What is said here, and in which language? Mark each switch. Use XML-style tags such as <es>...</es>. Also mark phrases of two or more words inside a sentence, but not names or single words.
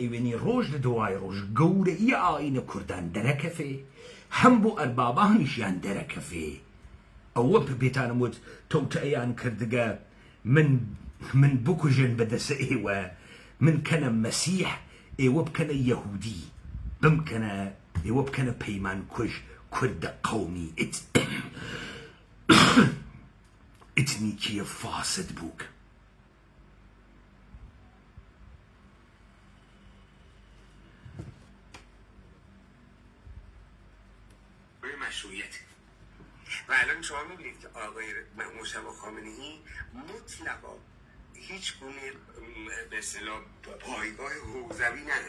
<sdh>ئەیوێنی ڕۆژ لە دوای ڕۆژ گەورەی ئاینە کوردان دەرەکەفێ هەم بۆ ئەربابانیشیان دەرەکەفێ ئەوە بێتانم وت تەوتەیان کردگە من بکوژن بەدەسە ئێوە من کەنە مەسیح ئێوە بکەنە یەهودی ئێوە بکەنە پەیمان کوژ کوردە قەومی ئتنیکیە فاسد بووک</sdh> <fa>مشروعیت و الان شما میبینید که آقای مجتبی خامنه‌ای مطلقا هیچ گونه به اصطلاح پایگاه حوزوی نداره.</fa>